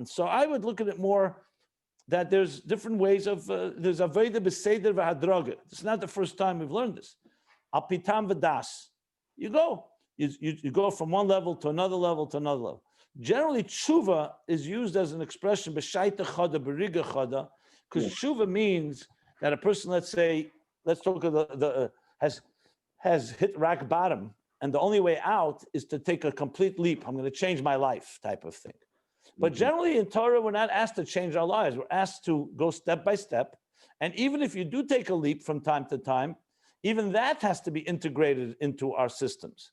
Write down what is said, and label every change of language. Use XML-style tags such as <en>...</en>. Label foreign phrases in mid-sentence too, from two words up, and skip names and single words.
<en>So I would look at it more that there's different ways of, there's</en> <he>עבודה בסדר והדרגה.</he> <en>It's not the first time we've learned this.</en> <he>על פי טעם ודעת.</he> <en>You go from one level to another level to another level. Generally, tshuva is used as an expression,</en> <arc>בשעתא חדא, ברגעא חדא,</arc> <en>because tshuva means that a person, let's talk of has hit rock bottom, and the only way out is to take a complete leap. I'm going to change my life, type of thing. But generally in Torah, we're not asked to change our lives. We're asked to go step by step. And even if you do take a leap from time to time, even that has to be integrated into our systems.</en>